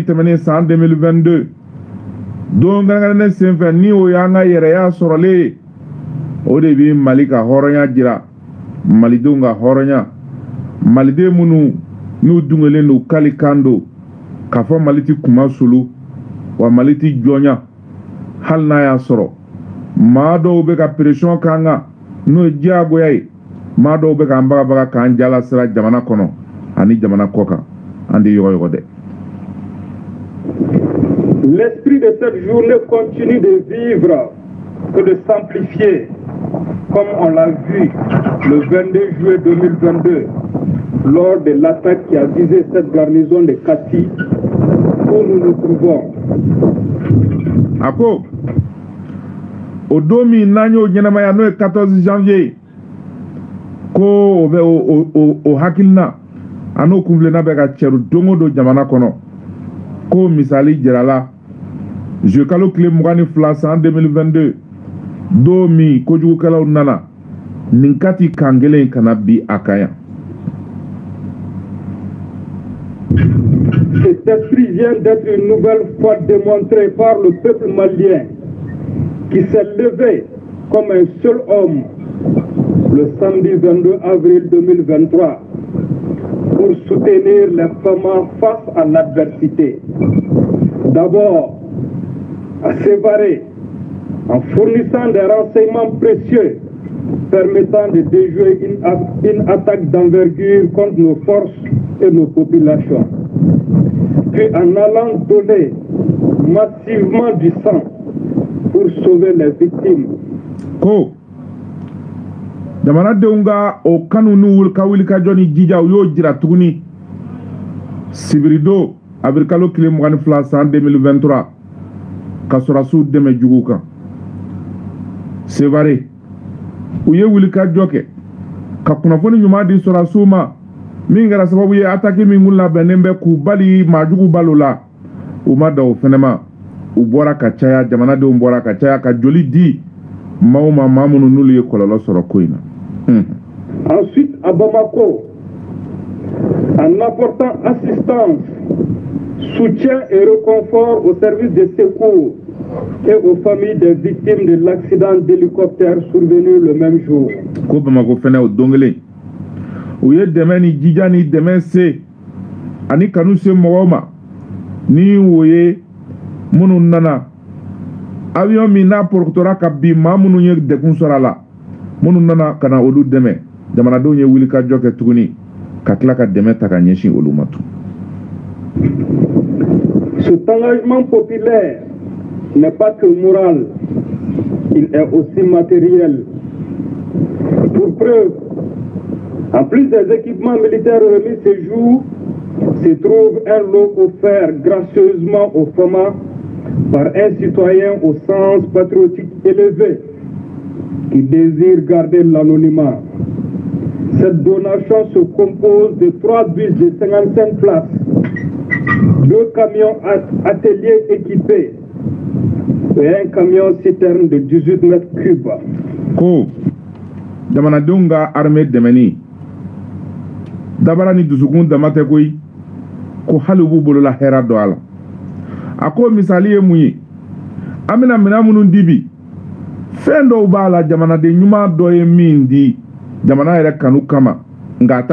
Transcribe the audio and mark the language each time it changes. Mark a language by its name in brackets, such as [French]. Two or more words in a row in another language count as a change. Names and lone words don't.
[Bambara] tɛmɛnen san 2022 don kɛrɛnkɛrɛnnen senfɛ ni o y'an ka yɛrɛya sɔrɔlen o de bɛ Mali ka hɔrɔnya jira malidenw ka hɔrɔnya maliden minnu n'u dungelen don kali kan don k'a fɔ Mali ti kuma sulu wa Mali ti jɔnya hali n'a y'a sɔrɔ maa dɔw bɛ ka pression k'an kan n'o ye diyagoya ye maa dɔw bɛ k'an bagabaga k'an jalasira jamana kɔnɔ ani jamana kɔ kan an de yɔgɔyɔgɔ dɛ. [French] L'esprit de cette journée continue de vivre et de s'amplifier, comme on l'a vu le 22 juillet 2022, lors de l'attaque qui a visé cette garnison de Kati, où nous nous trouvons. [Bambara] Ako, o don min n'an y'o ɲɛnamaya n'o ye 14 janvier ko o bɛ o hakilina a n'o kunfilenna bɛ ka cɛru don o don jamana kɔnɔ ko misali jirala juillet kalo tile 22 san 2022 don min kojugukɛlaw nana nin kati kan kelen kana bi a kan yan. [French] Cet esprit vient d'être une nouvelle fois démontré par le peuple malien qui s'est levé comme un seul homme le samedi 22 avril 2023 pour soutenir les femmes face à l'adversité. D'abord, à Sévaré, en fournissant des renseignements précieux permettant de déjouer une attaque d'envergure contre nos forces et nos populations. Puis en allant donner massivement du sang pour sauver les victimes. [Bambara] Ko jamana denw ka o kanu n'u ka wuli ka jɔ ni jija u y'o jira tuguni sibirido avril kalo tile 22 san 2023 ka sɔrɔsiw dɛmɛ jugu kan. Sévaré u ye wuli ka jɔ kɛ ka kunnafoni ɲuman di sɔrɔsiw ma min kɛra sababu ye attaque min kun labɛnnen bɛ k'u bali maajugu balo la u ma da o fɛnɛ ma u bɔra ka caya jamanadenw bɔra ka caya ka joli di maa ma maa minnu n'olu ye kɔlɔlɔ sɔrɔ ko in na. [French] Ensuite à Bamako, en apportant assistance soutien et réconfort aux services de secours et aux familles des victimes de l'accident d'hélicoptère survenu le même jour. [Bambara] Ko Bamako fɛnɛ o don kelen u ye dɛmɛ ni jija ni dɛmɛ se ani kanu se mɔgɔw ma ni o ye minnu nana avion min n'a porokotora ka bin maa minnu ye degun sɔrɔ a la minnu nana ka na olu dɛmɛ jamanadenw ye wulikajɔ kɛ tuguni ka tila ka dɛmɛ ta ka ɲɛsin olu ma tun. [French] Cet engagement populaire n'est pas que moral, il est aussi matériel. Pour preuve, en plus des équipements militaires remis ce jour, se trouve un lot offert gracieusement au FOMA par un citoyen au sens patriotique élevé qui désire garder l'anonymat. Cette donation se compose de 3 bus de 55 places, 2 camions ateliers équipés et un camion citerne de 18 mètres cubes. [Bambara] Ko jamanadenw ka armée dɛmɛni dabara ni dusukun dama tɛ koyi ko hali b'u bolola hɛra dɔ a la a ko misali ye mun ye an bɛna minɛn minnu di bi fɛn dɔw b'a la jamanaden ɲuman dɔ ye min di jamana yɛrɛ kanu kama nka a